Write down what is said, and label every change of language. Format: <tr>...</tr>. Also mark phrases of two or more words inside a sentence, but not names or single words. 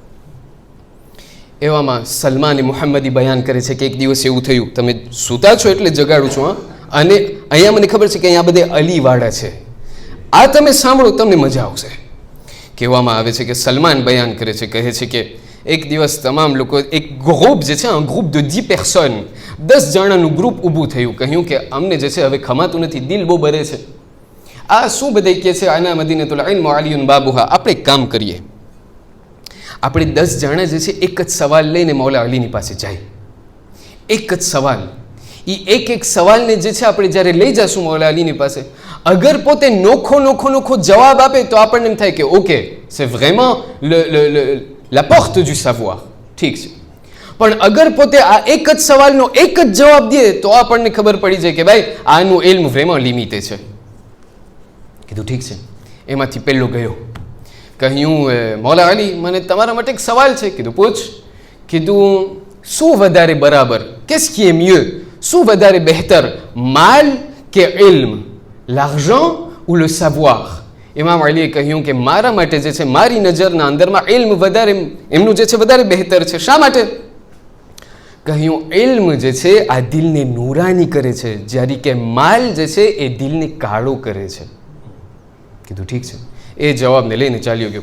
<gu>એવામાં સલમાન મુહમ્મદી બયાન કરે છે કે એક દિવસ એવું થયું, તમે સૂતા છો એટલે જગાડું છું, અને અહીંયા મને ખબર છે કે અહીંયા બધે અલીવાળા છે, આ તમે સાંભળો તમને મજા આવશે. કહેવામાં આવે છે કે સલમાન બયાન કરે છે, કહે છે કે એક દિવસ તમામ લોકો, એક ગ્રુપ જે છે, ગ્રુપ</gu> <fr>de 10 personnes,</fr> <gu>10 જણાનું ગ્રુપ ઊભું થયું. કહ્યું કે અમને જે છે હવે ખમાતું નથી, દિલ બહુ બરે છે. આ શું બધા કહે છે?</gu> <ar>أنا مدينة العلم علي بابها.</ar> <gu>આપણે એક કામ કરીએ, આપણે 10 જણા જે છે એક જ સવાલ લઈને મૌલા અલીની પાસે જાય. એક જ સવાલ, એ એક સવાલને જે છે આપણે જ્યારે લઈ જશું મૌલા અલીની પાસે, અગર પોતે નોખો જવાબ આપે તો આપણને એમ થાય કે ઓકે,</gu> <fr>c'est vraiment la porte du savoir,</fr> <gu>ઠીક છે. પણ અગર પોતે આ એક જ સવાલનો એક જ જવાબ દે તો આપણને ખબર પડી જાય કે ભાઈ આનું ઇલ્મ vraiment લિમિટે છે. કીધું ઠીક છે. એમાંથી પહેલો ગયો, કહ્યું મૌલા અલી, મને તમારા માટે એક સવાલ છે. કીધું પૂછ. કીધું શું વધારે બરાબર,</gu> <fr>qu'est-ce qui est mieux,</fr> <gu>શું વધારે બહેતર, માલ કે ઇલ્મ,</gu> <fr>l'argent ou le savoir?</fr> <gu>ઇમામ અલીએ કહ્યું કે મારા માટે જે છે, મારી નજરના અંદરમાં ઇલ્મ વધારે, એમનું જે છે વધારે બહેતર છે. શા માટે? કહ્યું ઇલ્મ જે છે આ દિલને નૂરાની કરે છે, જ્યારે કે માલ જે છે એ દિલને કાળો કરે છે. કીધું ઠીક છે. એ જવાબને લઈને ચાલ્યો ગયો.</gu>